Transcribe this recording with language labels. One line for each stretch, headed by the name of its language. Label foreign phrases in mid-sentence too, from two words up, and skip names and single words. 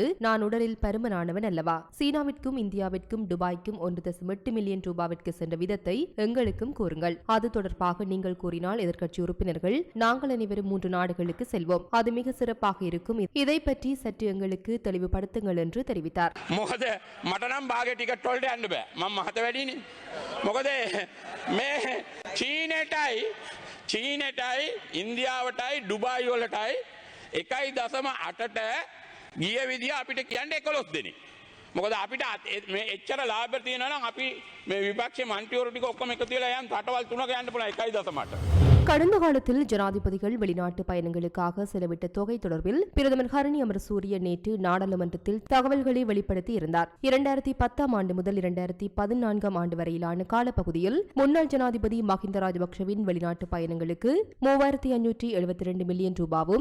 Tamil: நான் உடலில் பருமனானவன் அல்லவா? சீனாவிற்கும் இந்தியாவிற்கும் துபாய்க்கும் 1.8 மில்லியன் ரூபாவிற்கு சென்ற விதத்தை எங்களுக்கும் கூறுங்கள். அது தொடர்பாக நீங்கள் கூறினால் எதிர்க்கட்சி உறுப்பினர்கள் நாங்கள் அனைவரும் 3 நாடுகளுக்கு செல்வோம். அது மிக சிறப்பாக இருக்கும். இதை பற்றி சற்று எங்களுக்கு தெளிவுபடுத்துங்கள் என்று தெரிவித்தார்.
Sinhala: එකයි දසම 8ට ගිය විදිහ අපිට කියන්නේ 11 දෙනෙක්. මොකද අපිට මේ එච්චර ලාභ තියෙනවා නම් අපි මේ විපක්ෂ මන්ත්‍රීවරු ටික ඔක්කොම එකතු වෙලා යන් රටවල් 3ක යන්න පුළුවන් 1.8.
Tamil: கடந்த காலத்தில் ஜனாதிபதிகள் வெளிநாட்டு பயணங்களுக்காக செலவிட்ட தொகை தொடர்பில் பிரதமர் ஹரணி அமரசூரிய நேற்று நாடாளுமன்றத்தில் தகவல்களை வெளிப்படுத்தி இருந்தார். 2010 ஆண்டு முதல் 2014 ஆண்டு வரையிலான காலப்பகுதியில் முன்னாள் ஜனாதிபதி மஹிந்த ராஜபக்சவின் வெளிநாட்டு பயணங்களுக்கு 3572 மில்லியன் ரூபாவும்,